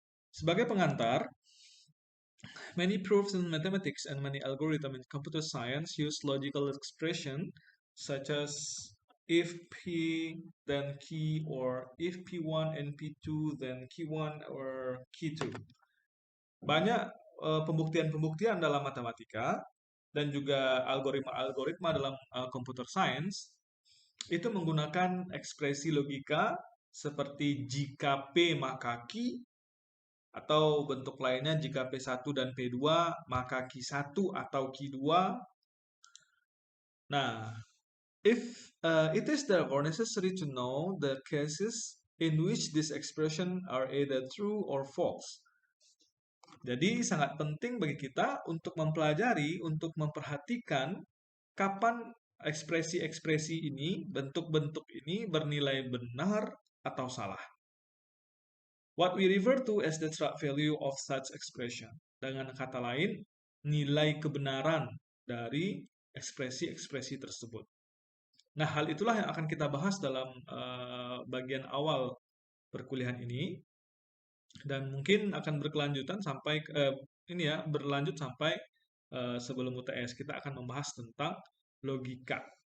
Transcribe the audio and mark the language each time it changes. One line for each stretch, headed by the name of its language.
Indonesian: Sebagai pengantar,
English: many proofs in mathematics and many algorithms in computer science use logical expression such as if P then key, or if P1 and P2 then Q1 or Q2.
Indonesian: Banyak pembuktian-pembuktian dalam matematika dan juga algoritma-algoritma dalam computer science itu menggunakan ekspresi logika seperti jika P maka Q, atau bentuk lainnya jika P1 dan P2 maka Q1 atau Q2.
English: Nah, it is therefore necessary to know the cases in which this expression are either true or false.
Indonesian: Jadi sangat penting bagi kita untuk mempelajari, untuk memperhatikan kapan ekspresi-ekspresi ini, bentuk-bentuk ini bernilai benar atau salah.
English: What we refer to as the true value of such expression.
Indonesian: Dengan kata lain, nilai kebenaran dari ekspresi-ekspresi tersebut. Nah, hal itulah yang akan kita bahas dalam bagian awal perkuliahan ini, dan mungkin akan berkelanjutan sampai berlanjut sampai sebelum UTS kita akan membahas tentang logika.